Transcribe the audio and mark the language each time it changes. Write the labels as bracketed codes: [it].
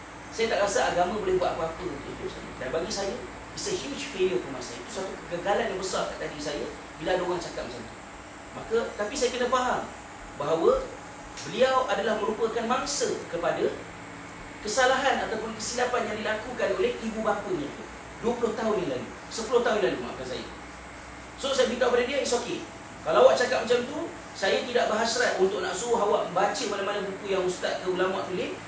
[ms] Saya tak rasa agama boleh buat apa-apa untuk hidup saya. Dan bagi saya, [en] it's a huge failure for myself. [ms] Itu satu kegagalan yang besar kat diri saya bila ada orang cakap macam tu. Maka, tapi saya kena faham bahawa beliau adalah merupakan mangsa kepada kesalahan ataupun kesilapan yang dilakukan oleh ibu bapanya 20 tahun yang lalu, 10 tahun yang lalu, maafkan saya. So saya beritahu pada dia, [en] it's okay. [ms] Kalau awak cakap macam tu, saya tidak berhasrat untuk nak suruh awak baca mana-mana buku yang ustaz ke ulama tulis.